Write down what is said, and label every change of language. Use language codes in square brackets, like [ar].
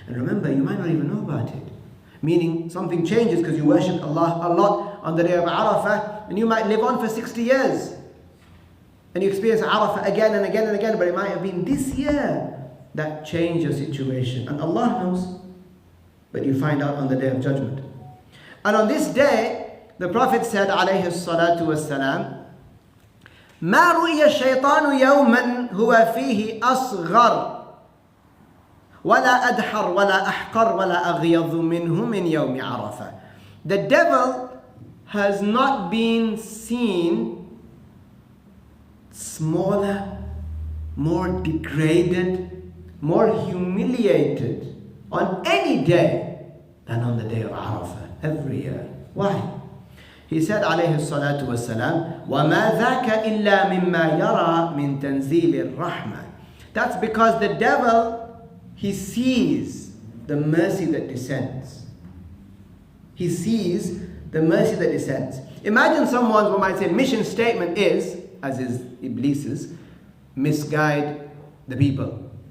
[en] And remember, you might not even know about it. Meaning something changes because you worship Allah a lot on the day of Arafah, and you might live on for 60 years. And you experience Arafah again and again and again, but it might have been this year that changed your situation. And Allah knows. But you find out on the day of judgment. And on this day, the Prophet said, alayhi salatu wassalam, [ar] ما رؤي الشيطان يوما هو فيه أصغر ولا أدحر ولا أحقر ولا أغيظ منه من يوم عرفة. [en] The devil has not been seen smaller, more degraded, more humiliated on any day than on the day of Arafah every year. Why? He said [ar] عليه الصلاة والسلام وما ذاك إلا مما يرى من تنزيل الرحمة. [en] That's because the devil, he sees the mercy that descends. He sees the mercy that descends. Imagine someone who might say mission statement is, as is Iblis's, misguide the people.